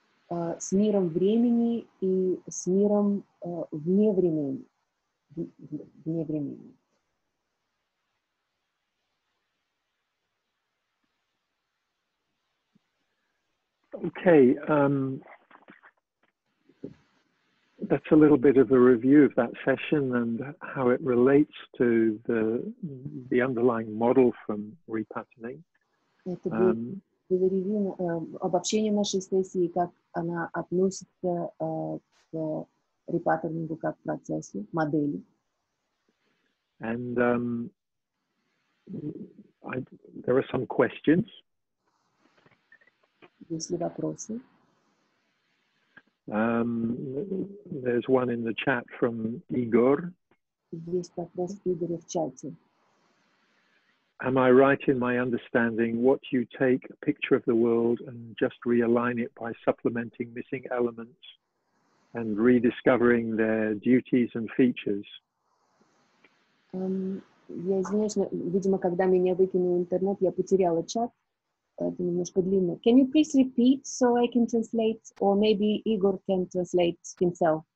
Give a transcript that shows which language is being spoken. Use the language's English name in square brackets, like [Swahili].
[Russian] С миром времени и с миром вне времени. Вне времени. [English] Okay, that's a little bit of a review of that session and how it relates to the underlying model from repatterning. [Russian] Это было ревью, обобщение нашей сессии, как она относится к репаттернингу как процессу, модели. [English] And there are some questions. [Russian] Есть ли вопросы? [English] There's one in the chat from Igor. [Russian] Есть вопрос Игоря в чате. [English] Am I right in my understanding what you take a picture of the world and just realign it by supplementing missing elements and rediscovering their duties and features? [Russian] Я извиняюсь, но, видимо, когда меня выкинул интернет, я потеряла чат. Это немножко длинно. [English] Can you please repeat so I can translate? Or maybe Igor can translate himself.